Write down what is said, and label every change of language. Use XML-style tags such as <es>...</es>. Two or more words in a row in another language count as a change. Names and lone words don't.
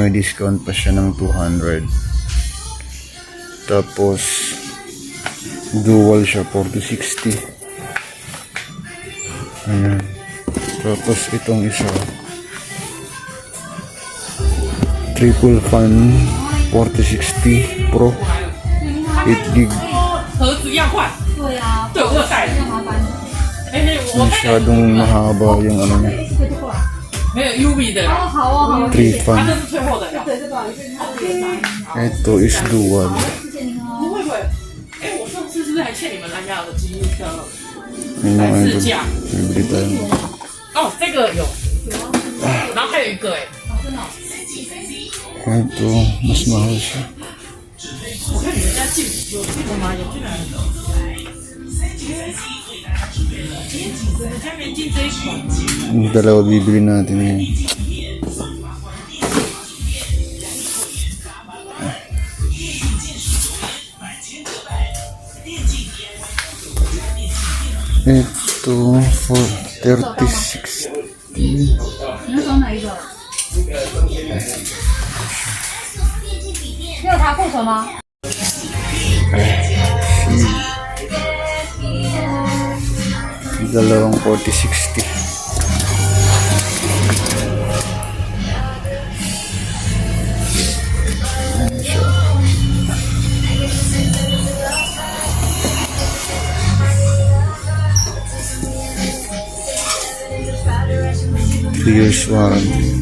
<tl>May discount pa siya ng 200. Tapos dual siya, 4060. Ayan. Tapos itong isa,</tl> <en>triple fan 4060 Pro 8 gig.</en> <zh>盒子要换。对啊，对我有带。</zh> <tl>Masyadong mahaba yung ano niya.</tl> <zh>没有 UV 的。哦，好哦，好。</zh> <en>3 fan.</en> <zh>这是最后的。对，这不好意思。</zh> <tl>Ito</tl> <en>is dual.</en> <zh>不会不会。我上次是不是还欠你们蓝牙耳机的？</zh> <tl>Yung mga idol,</tl> <zh>试驾。</zh> <tl>bibili tayo.</tl> <zh>哦，这个有。然后还有一个</zh> <tl>Ito, mas mahal siya.</tl> <zh>我看你们家进有进了吗？有进来了。我家没进这一款。</zh> <tl>Yung dalawa bibili natin ngayon. Ito for 3060.</tl> <zh>你要找哪一个？你有查库存吗？</zh> <tl>Dalawang 4060. Ayan siya.</tl> <en>Years warranty.</en>